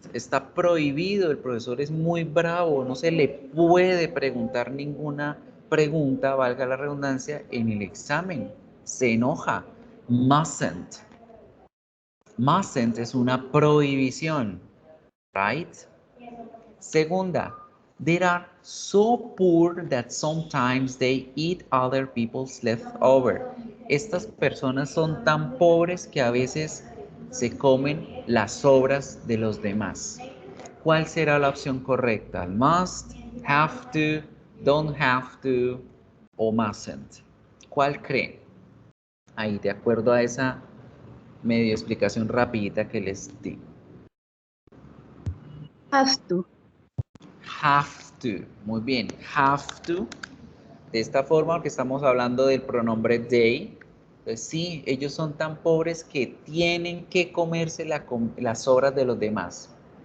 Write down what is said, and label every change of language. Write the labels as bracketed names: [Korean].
[Spanish] Está prohibido. El profesor es muy bravo. No se le puede preguntar ninguna pregunta, valga la redundancia, en el examen. Se enoja. Mustn't. Mustn't es una prohibición. [English] Right? Segunda, they are so poor that sometimes they eat other people's leftover. [Spanish] Estas personas son tan pobres que a veces se comen las sobras de los demás. ¿Cuál será la opción correcta? [English] Must, have to, don't have to o mustn't. [Spanish] ¿Cuál creen? Ahí, de acuerdo a esa medio explicación rapidita que les di. [English] Have to. Have to. [Spanish] Muy bien. [English] Have to. [Spanish] De esta forma, porque estamos hablando del pronombre they. Pues sí, ellos son tan pobres que tienen que comerse las sobras de los demás.